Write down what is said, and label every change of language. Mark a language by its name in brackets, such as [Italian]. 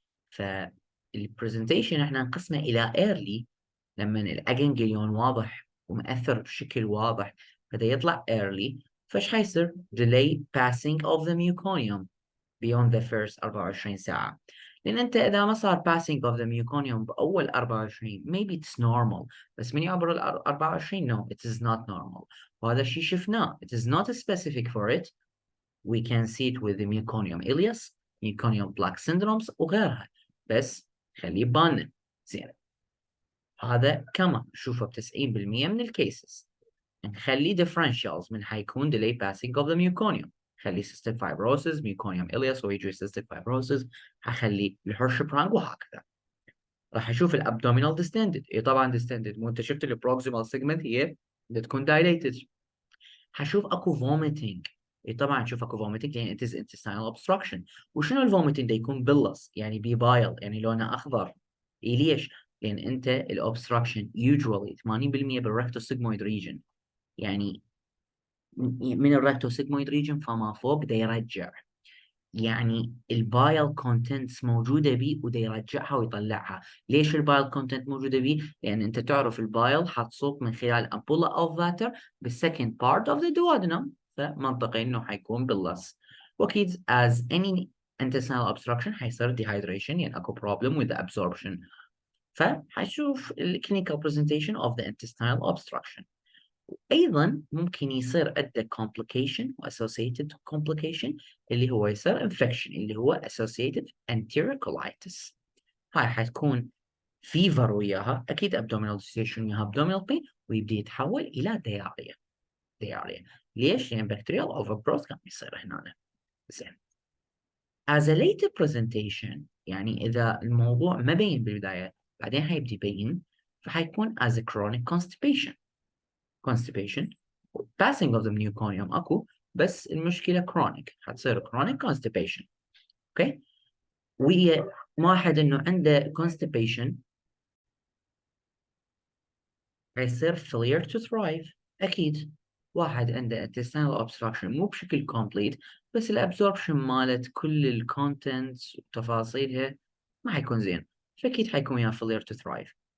[Arabic] فالبرزنتيشن احنا نقسمه الى early، لما الاجنجليون واضح ومؤثر بشكل واضح بدا يطلع early، فايش حيصير؟ [English] delay passing of the meconium beyond the first 24 [Arabic] ساعة. لأن أنت إذا ما صار [English] passing of the meconium بأول 24 maybe it's normal، [Arabic] بس من يعبر ال 24 [English] no it is not normal. [Arabic] وهذا الشيء شفناه، [English] it is not specific for it. We can see it with the meconium ileus، meconium plaque syndromes وغيرها، بس خليه ببالنا. [Arabic] زين، هذا كمان نشوفه ب 90% من الكيسز. [English] نخلي differentials من حيكون delay passing of the meconium، خلي cystic fibrosis meconium ileus ويجي cystic fibrosis، حخلي الهيرشسبرانج وهكذا. [Arabic] راح اشوف الابدومينال distended، اي طبعا distended، مو انت شفت البروكسيمال سيجمنت هي تكون dilated. حشوف اكو vomiting، اي طبعا شوف اكو vomiting يعني [English] it is intestinal obstruction. [Arabic] وشنو الفوميتنج ده؟ يكون بلس يعني بيبايل يعني لونه اخضر. اي ليش؟ لان انت الاوبستراكشن usually 80% بالركتوسيجمويد ريجن، يعني من الركتوسيجمويد ريجن فما فوق دا يرجع، يعني البايل كونتنتس موجوده بيه ودا يرجعها ويطلعها. ليش البايل كونتنت موجوده بيه؟ لان انت تعرف البايل حتصب من خلال امبولا اوف فاتر بالسكند بارت اوف ذا duodenum، فمنطقي انه حيكون باللس. [English] واكيد as any intestinal obstruction حيصير dehydration، يعني اكو problem with the absorption. فحشوف الكلينيكال presentation of the intestinal obstruction. [Arabic] أيضا ممكن يصير عنده complication و associated complication اللي هو يصير infection اللي هو associated enterocolitis. هاي حتكون فيفر وياها أكيد abdominal distension وياها abdominal pain ويبدأ يتحول إلى diarrhea. ليش؟ لأن bacterial overgrowth كان يصير هنا. زين. [English] as a later presentation [Arabic] يعني إذا الموضوع ما بين بالبداية بعدين حيبدي يبين فحيكون [English] as a chronic constipation passing of the muconium اكو بس المشكلة chronic حتصير chronic constipation. [Arabic] اوكي. وهي واحد انه عنده constipation حيصير failure to thrive اكيد. واحد عنده intestinal obstruction مو بشكل complete بس الابزوربشن مالت كل الكونتنتس وتفاصيلها ما حيكون زين فاكيد حيكون وياه failure to thrive.